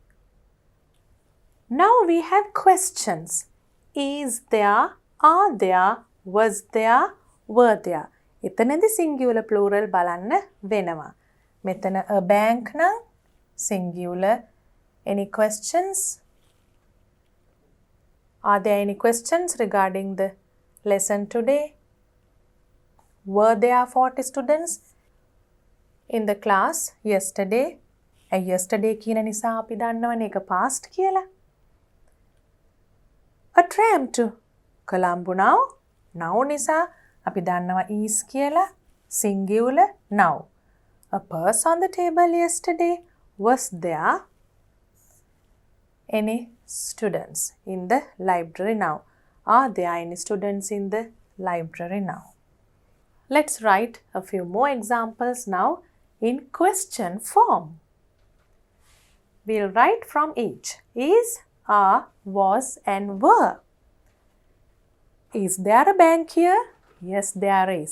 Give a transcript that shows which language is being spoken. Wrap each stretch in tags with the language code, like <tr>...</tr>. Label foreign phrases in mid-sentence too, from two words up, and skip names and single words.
<en>Now we have questions. Is there, are there, was there, were there.</en> <si>එතනදී</si> <en>singular plural</en> <si>බලන්න වෙනවා.</si> <en>මෙතන a bank නම් singular. Any questions? Are there any questions regarding the lesson today? Were there 40 students in the class yesterday?</en> <si>Yesterday කියන නිසා අපි දන්නවනේ ඒක past කියලා.</si> <en>A tram to Colombo now.</en> <si>Now නිසා අපි දන්නවා is කියලා.</si> <en>Singular now. A purse on the table yesterday. Was there any students in the library now? Are there any students in the library now? Let's write a few more examples now in question form. We'll write from each. Is, are, was and were. Is there a bank here? Yes, there is.</en>